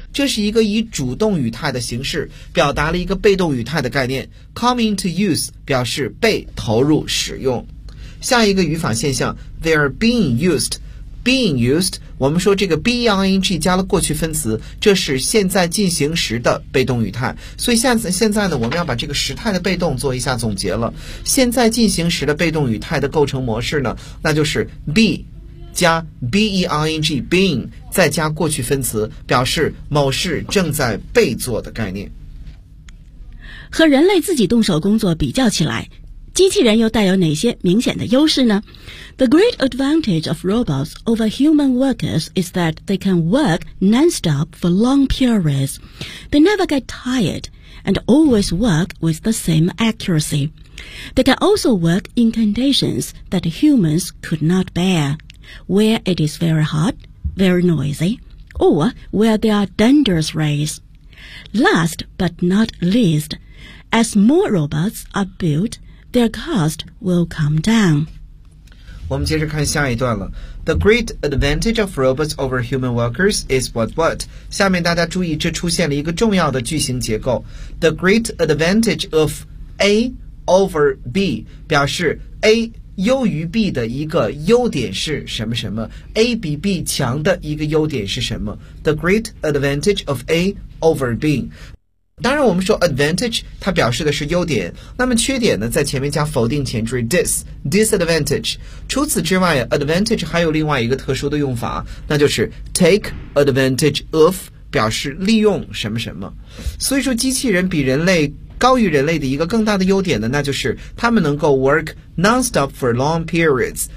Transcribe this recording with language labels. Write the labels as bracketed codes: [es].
[zh] 这是一个以主动语态的形式表达了一个被动语态的概念。 [en] come into use [zh] 表示被投入使用。下一个语法现象， [en] they are being used。 Being used， [zh] 我们说这个 being 加了过去分词，这是现在进行时的被动语态。所以现在呢，我们要把这个时态的被动做一下总结了。现在进行时的被动语态的构成模式呢，那就是 be 加 being， being 再加过去分词，表示某事正在被做的概念。和人类自己动手工作比较起来，机器人又带有哪些明显的优势呢？ [en] The great advantage of robots over human workers is that they can work non-stop for long periods. They never get tired and always work with the same accuracy. They can also work in conditions that humans could not bear, where it is very hot, very noisy, or where there are dangerous rays. Last but not least, as more robots are built,Their cost will come down. [zh] 我们接着看下一段了。 [en] The great advantage of robots over human workers is what what? [zh] 下面大家注意，这出现了一个重要的句型结构。 [en] The great advantage of A over B [zh] 表示 A 优于 B 的一个优点是什么什么 ？A 比 B 强的一个优点是什么 ？The great advantage of A over B. 当然我们说 advantage 它表示的是优点，那么缺点呢在前面加否定前缀 disadvantage。除此之外， advantage 还有另外一个特殊的用法，那就是 [en] take advantage of， [zh] 表示利用什么什么。所以说机器人比人类高于人类的一个更大的优点呢，那就是他们能够 [en] work non-stop for long periods。